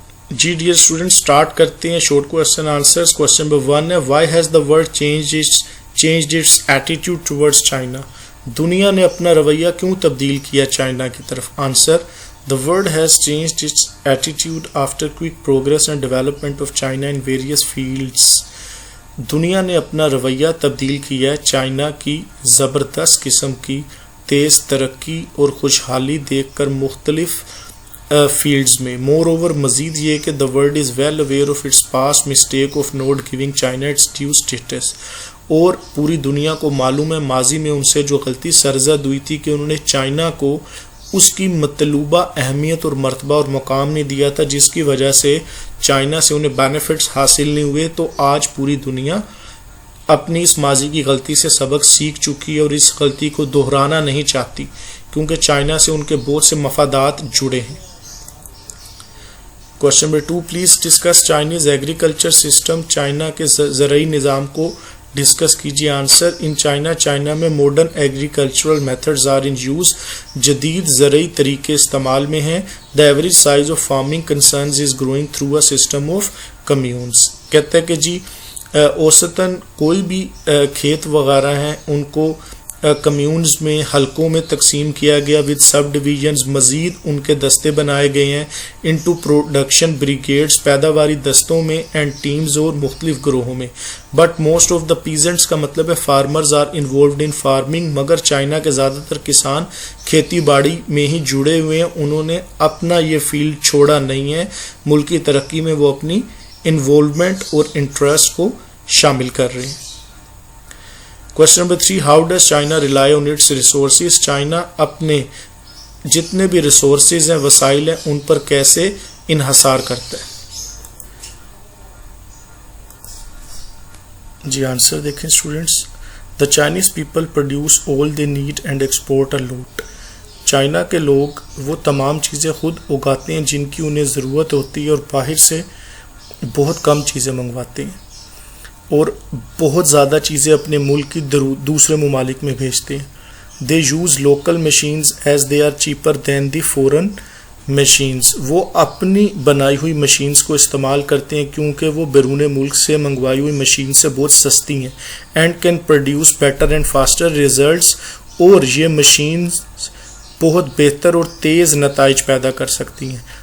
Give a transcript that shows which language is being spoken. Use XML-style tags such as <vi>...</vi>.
<en>جی dear student, start کرتے ہیں short question answers. Question number 1 ہے why has the world changed its attitude towards China.</en> <ur>دنیا نے اپنا رویہ کیوں تبدیل کیا چائنا کی طرف.</ur> <en>Answer The world has changed its attitude after quick progress and development of China in various fields.</en> <ur>دنیا نے اپنا رویہ تبدیل کیا ہے چائنا کی زبردست قسم کی تیز ترقی اور خوشحالی دیکھ کر مختلف فیلڈز میں.</ur> <en>moreover</en> <ur>مزید یہ کہ</ur> <en>the world is well aware of its past mistake of not giving China its due status.</en> <ur>اور پوری دنیا کو معلوم ہے ماضی میں ان سے جو غلطی سرزد ہوئی تھی کہ انہوں نے چائنا کو اس کی مطلوبہ اہمیت اور مرتبہ اور مقام نہیں دیا تھا, جس کی وجہ سے چائنا سے انہیں بینیفٹس حاصل نہیں ہوئے. تو آج پوری دنیا اپنی اس ماضی کی غلطی سے سبق سیکھ چکی ہے اور اس غلطی کو دہرانا نہیں چاہتی کیونکہ چائنا سے ان کے بہت سے مفادات جڑے ہیں.</ur> <en>Question number 2 please discuss Chinese agriculture system.</en> <ur>China کے زرعی نظام کو ڈسکس کیجیے.</ur> <en>Answer in China میں modern agricultural methods are in use.</en> <ur>جدید زرعی طریقے استعمال میں ہیں.</ur> <en>The average size of farming concerns is growing through a system of communes.</en> <ur>کہتا ہے کہ جی اوسطاً کوئی بھی کھیت وغیرہ ہیں ان کو کمیونز میں حلقوں میں تقسیم کیا گیا</ur> <en>With subdivisions.</en> <ur>مزید ان کے دستے بنائے گئے ہیں</ur> <en>into production brigades</en> <ur>پیداواری دستوں میں</ur> <en>and teams</en> <ur>اور مختلف گروہوں میں.</ur> <en>but most of the peasants</en> <ur>کا مطلب ہے</ur> <en>Farmers are involved in farming.</en> <ur>مگر چائنا کے زیادہ تر کسان کھیتی باڑی میں ہی جڑے ہوئے ہیں. انہوں نے اپنا یہ فیلڈ چھوڑا نہیں ہے. ملکی ترقی میں وہ اپنی انوالومنٹ اور انٹرسٹ کو شامل کر رہے ہیں.</ur> <en>Question number 3, how does China rely on its resources?</en> <ur>China اپنے جتنے بھی ریسورسز ہیں، وسائل ہیں، ان پر کیسے انحصار کرتا ہے؟ جی آنسر دیکھیں students.</ur> <en>The Chinese people produce all they need and export a lot.</en> <ur>China کے لوگ وہ تمام چیزیں خود اگاتے ہیں جن کی انہیں ضرورت ہوتی ہے، اور باہر سے بہت کم چیزیں منگواتے ہیں، اور بہت زیادہ چیزیں اپنے ملک کی دوسرے ممالک میں بھیجتے ہیں.</ur> <en>They use local machines as they are cheaper than the foreign machines.</en> <ur>وہ اپنی بنائی ہوئی مشینز کو استعمال کرتے ہیں کیونکہ وہ بیرون ملک سے منگوائی ہوئی مشین سے بہت سستی ہیں.</ur> <en>And can produce better and faster results.</en> <ur>اور یہ مشینز بہت بہتر اور تیز نتائج پیدا کر سکتی ہیں.</ur>